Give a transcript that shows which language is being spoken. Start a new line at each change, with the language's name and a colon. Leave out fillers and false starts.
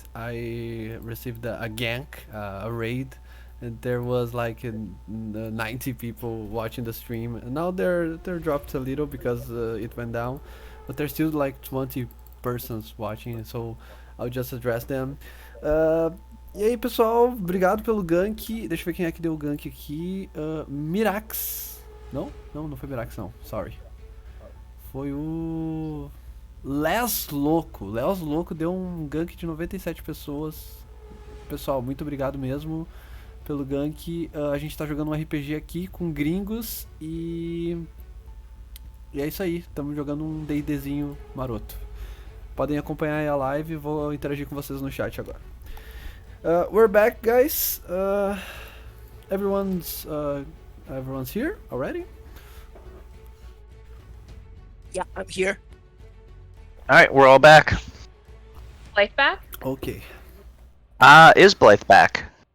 English: I received a gank, a raid, and there was like 90 people watching the stream. And now they're dropped a little because it went down, but there's still like 20 persons watching, so I'll just address them.
Portuguese: E aí, pessoal, obrigado pelo gank. Deixa eu ver quem é que deu o gank aqui. Mirax. Não? Não foi Mirax, não. Sorry. Foi o Les Louco. Les Louco deu um gank de 97 pessoas. Pessoal, muito obrigado mesmo pelo gank. A gente tá jogando um RPG aqui com gringos e é isso aí. Estamos jogando um D&Dzinho maroto. Podem acompanhar aí a live. Vou interagir com vocês no chat agora.
English: We're back, guys. Everyone's here already. Yeah, I'm here. Alright, we're all back. Life back? Okay. Is Blythe back?